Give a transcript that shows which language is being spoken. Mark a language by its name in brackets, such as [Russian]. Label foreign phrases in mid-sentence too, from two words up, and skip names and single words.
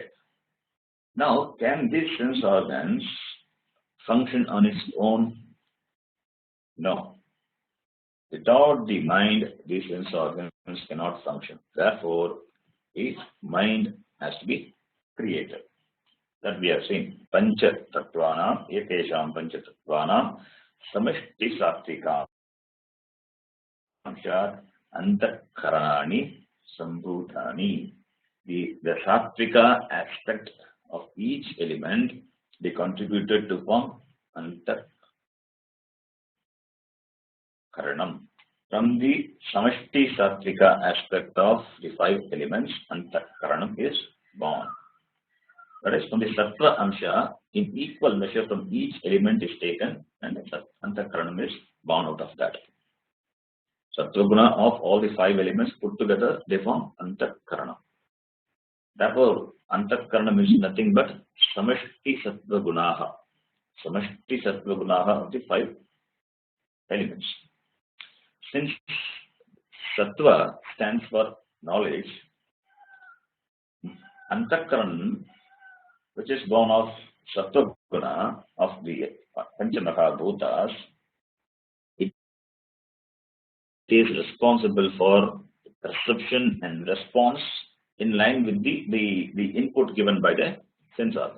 [English] Now, can these sense organs function on its own? No. Without the mind, these sense organs cannot function. Therefore, each mind has to be created. That we have seen. [Sanskrit] Pancha tattvanam, etesham pancha tattvanam, samishti sattvika amshat antakaranani sambhutani. [English] The sattvika aspect of each element, they contributed to form antakaranam. From the [Sanskrit] samishti sattvika [English] aspect of the 5 elements, antakaranam is born. That is, from the [Sanskrit] sattva amsha, [English] in equal measure from each element is taken, and antakaranam is born out of that. [Sanskrit] Sattva guna [English] of all the 5 elements put together, they form antakaranam. Therefore, antakaranam is nothing but [Sanskrit] samishti sattva gunaha. Samishti sattva gunaha [English] of the 5 elements. Since sattva stands for knowledge, antakaranam, which is born of [Sanskrit] sattva guna [English] of the Panchamahabhutas, it is responsible for perception and response in line with the input given by the sense organs.